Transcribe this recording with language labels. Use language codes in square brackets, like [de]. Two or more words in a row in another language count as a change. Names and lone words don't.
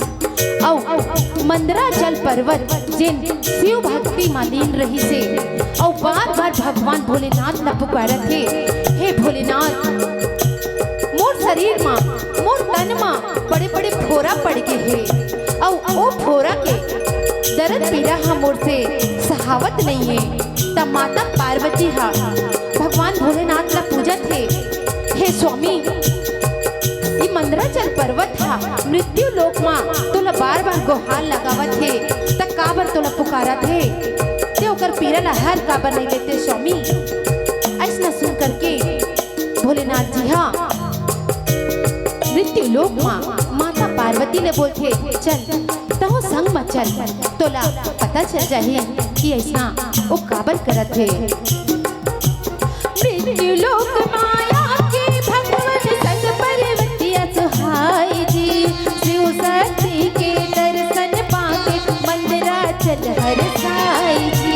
[hne] औ मंदराचल पर्वत जिन शिव भक्ति मालीन रही से और बार बार भगवान भोलेनाथ न पुकारत थे, हे भोलेनाथ मोर शरीर माँ मोर तन माँ बड़े बड़े फोरा पड़ गए है और ओ फोरा के दर्द पीड़ा हम मोर से सहावत नहीं है। तब माता पार्वती हा भगवान भोलेनाथ का पूजा थे, हे स्वामी ये मंदराचल पर्वत हा मृत्यु लोक माँ तोला बार बार गुहार लगावत थे, तक काबर तोला पुकारा थे ते ओकर पीड़ा ला हर काबर नहीं लेते स्वामी। ऐसा सुन करके भोलेनाथ जी हा मृत्यु लोक माँ माता पार्वती ने बोलते चल तहो संग मत चल, तोला पता चल जाए कि ऐसा वो काबर करत है। मृत्यु लोक माया के भगवान संग पर्वतिया सुहाई जी, शिव शक्ति के दर्शन पाके मंदराचल हरसाई जी।